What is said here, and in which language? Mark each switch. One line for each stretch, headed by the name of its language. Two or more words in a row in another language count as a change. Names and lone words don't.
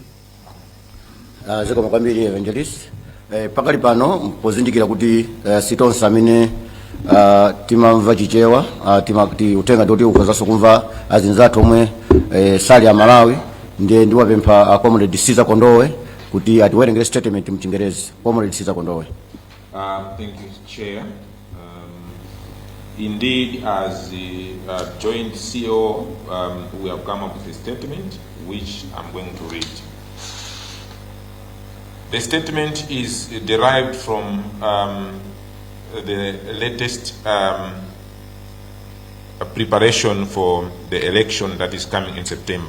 Nyanja: Zikoma kwambiri Evangelist. Pakali pano pozindikira kuti sitonse amene timamva chichewa timati utenga ndoti ukuzanso kumva azinzathu omwe sali Amalawi. Ndiye ndiwapempha Comrade Siza Kondowe kuti atiwerengere statement mchingerezi. Comrade Siza Kondowe.
English: Thank you, Chair. Indeed, as the joint CEO, we have come up with a statement which I'm going to read. The statement is derived from the latest preparation for the election that is coming in September.